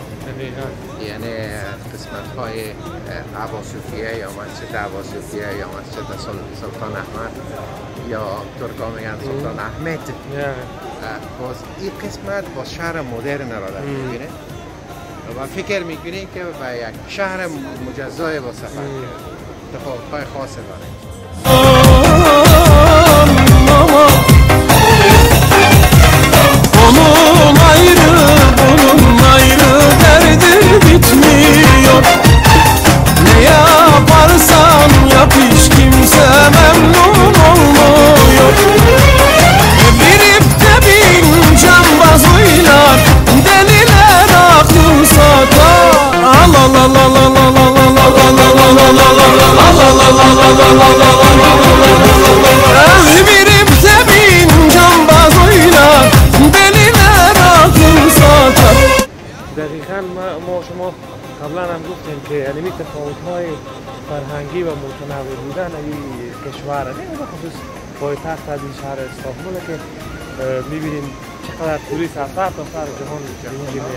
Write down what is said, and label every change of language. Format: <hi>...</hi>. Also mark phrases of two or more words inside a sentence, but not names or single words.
<fa>یعنی قسمت های ابا صوفیه یا مسجد ابا صوفیه یا مسجد سلطان احمد یا ترکا میگن سلطان احمد. باز این قسمت باز شهر مدرن را در میبینه و فکر میکنی که به یک شهر مجزای با سفر اتفاقهای خاص داره.</fa> <tr>Onun ayrı, bunun ayrı, derdi bitmiyor. Ne yaparsan yap hiç kimse memnun olmuyor. Birip de bin cambaz oynar, deliler akıl satar. La la la la la la la la la la la la la la birip de bin cambaz oynar, deliler akıl satar.</tr> <fa>دقیقاً ما شما قبلا هم گفتیم که علمی تفاوت‌های فرهنگی و متنوع بودن این کشور نه به خصوص پایتخت از این شهر استانبول که می‌بینیم چقدر توریست از سر تا سر جهان اینجا میاد.</fa>